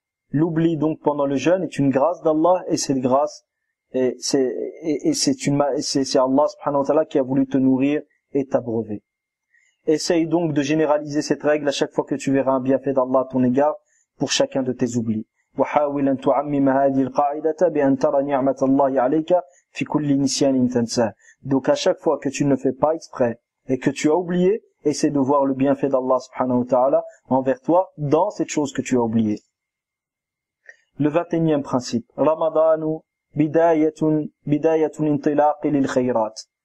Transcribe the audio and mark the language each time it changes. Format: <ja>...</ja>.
<fr>L'oubli donc pendant le jeûne est une grâce d'Allah, et cette grâce c'est Allah subhanahu wa ta'ala qui a voulu te nourrir et t'abreuver. Essaye donc de généraliser cette règle à chaque fois que tu verras un bienfait d'Allah à ton égard pour chacun de tes oublis.</fr> <ar>وحاول أن تعمم هذه القاعدة بأن ترى نعمة الله عليك في كل نسيان تنساه.</ar> <fr>Donc à chaque fois que tu ne fais pas exprès et que tu as oublié, essaie de voir le bienfait d'Allah subhanahu wa ta'ala envers toi dans cette chose que tu as oubliée. Le 21e principe.</fr> <ar>Ramadanu bidayatun intilaqi lil khayrat.</ar>